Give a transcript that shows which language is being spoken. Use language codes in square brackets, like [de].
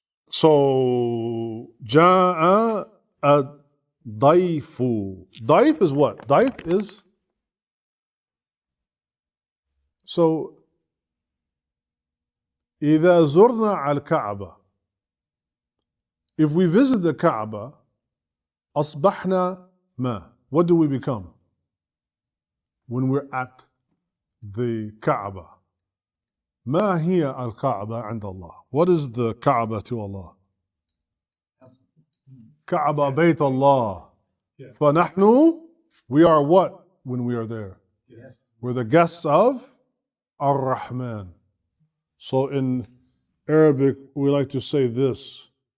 [ar] So جاء الضيف. [en] ضيف is what? [ar] ضيف is so إذا زرنا على الكعبة, if we visit the Kaaba, أصبحنا ما? [en] What do we become? When we're at the Kaaba. [ar] ما هي الكعبة عند الله? [en] What is the Kaaba to Allah? [ar] Kaaba بيت الله. [en] فنحن, we are what when we are there? Yes. We're the guests of Ar-Rahman. So in Arabic, we like to say this.